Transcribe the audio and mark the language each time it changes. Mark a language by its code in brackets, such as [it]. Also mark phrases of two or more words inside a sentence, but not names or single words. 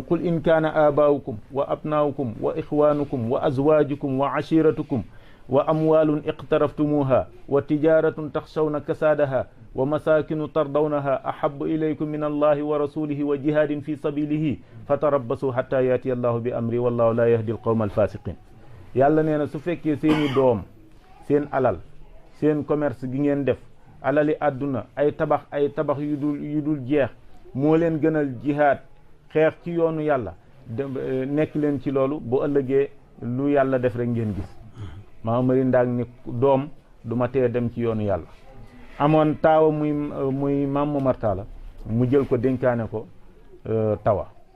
[ar] قل إن كان آباؤكم وأبناؤكم وإخوانكم وأزواجكم وعشيرتكم وأموال اقترفتموها وتجارة تخشون كسادها ومساكن ترضونها أحب إليكم من الله ورسوله وجهاد في سبيله فتربصوا حتى يأتي الله بأمره والله لا يهدي القوم [wo] alfasiqin yàlla nee na su fekkee seeni doom seen alal seen commerce gi ngeen def alali àdduna ay tabax yu dul jeex moo leen gënal jihaad xeex ci yoonu yàlla nekk leen ci loolu bu ëllëgee lu yàlla def rek ngeen gis Maam Amari Ndaak ni doom du ma tee dem ci yoonu yàlla amoon taawa muy Maam Momar Talla mu jël ko dénkaane ko tawa